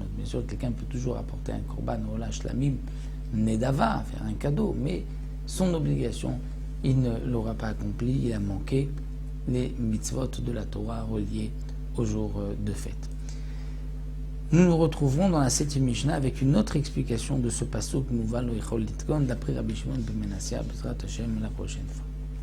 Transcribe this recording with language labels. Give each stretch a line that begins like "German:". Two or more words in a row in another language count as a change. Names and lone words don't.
French: Bien sûr, quelqu'un peut toujours apporter un
Hebrew: קרבן עולה שלמים נדבה,
French: faire un cadeau, mais son obligation, il ne l'aura pas accompli, il a manqué les mitzvot de la Torah reliés au jour de fête. Nous nous retrouverons dans la 7e Mishnah avec une autre explication de ce pasuk
Hebrew: מעוות לא יוכל לתקון
French: d'après Rabbi Shimon ben Menassia,
Hebrew: בעזרת השם,
French: la prochaine fois.